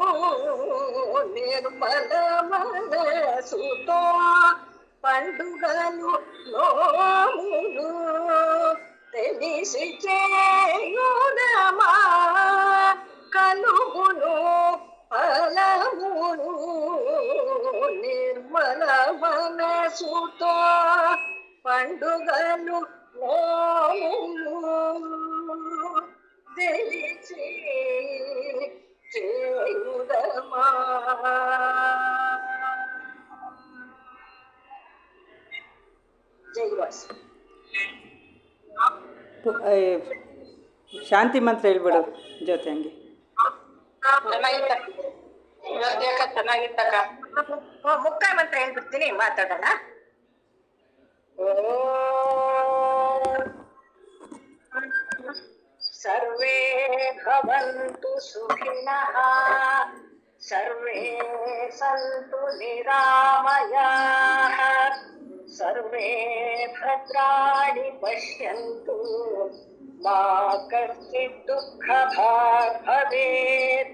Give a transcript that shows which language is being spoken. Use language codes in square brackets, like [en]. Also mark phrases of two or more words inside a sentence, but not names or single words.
[te] నిర్మల మనసుతో పండుగలు నోములు తెలిసి చేయుదమా కలుగును ఫలమును నిర్మల మనసుతో పండుగలు నోములు తెలిసి చేయుదమా ಜೈವಾಸ್ [kn] ಶಾಂತಿ ಮಂತ್ರ ಹೇಳ್ಬಿಡು ಜೊತೆ ಹಂಗೆ. ಚೆನ್ನಾಗಿತ್ತಕ್ಕ. ಮುಕ್ಕಾಯ ಮಂತ್ರ ಹೇಳ್ಬಿಡ್ತೀನಿ, ಮಾತಾಡೋಣ. [sa] ಸರ್ವೇ ಭವಂತು ಸುಖಿನಃ ಸರ್ವೇ ಸಂತು ನಿರಾಮಯಾಃ ಸರ್ವೇ ಭದ್ರಾಣಿ ಪಶ್ಯಂತು ಮಾ ಕಶ್ಚಿತ್ ದುಃಖಭಾಗ್ ಭವೇತ್.